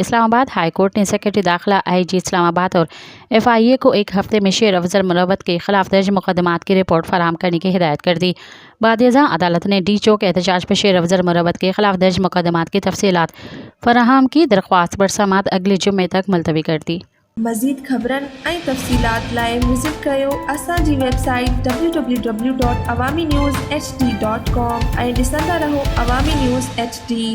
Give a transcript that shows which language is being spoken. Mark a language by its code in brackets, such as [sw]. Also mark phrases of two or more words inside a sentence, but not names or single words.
[ur] اسلام آباد ہائی کورٹ نے سیکرٹری داخلہ آئی جی اسلام آباد اور ایف آئی اے کو ایک ہفتے میں شیر افضل مربت کے خلاف درج مقدمات کی رپورٹ فراہم کرنے کی ہدایت کر دی۔ بعد ازاں عدالت نے ڈی چوک احتجاج پر شیر افضل مربت کے خلاف درج مقدمات کی تفصیلات فراہم کی درخواست پر سماعت اگلے جمعے تک ملتوی کر دی۔ [sd] مزید خبرن ऐं तफ़सीलात लाइ विज़िट कयो असांजी वेबसाइट www.awamiNewsHD.com ऐं ॾिसंदा रहो अवामी न्यूज़ HD।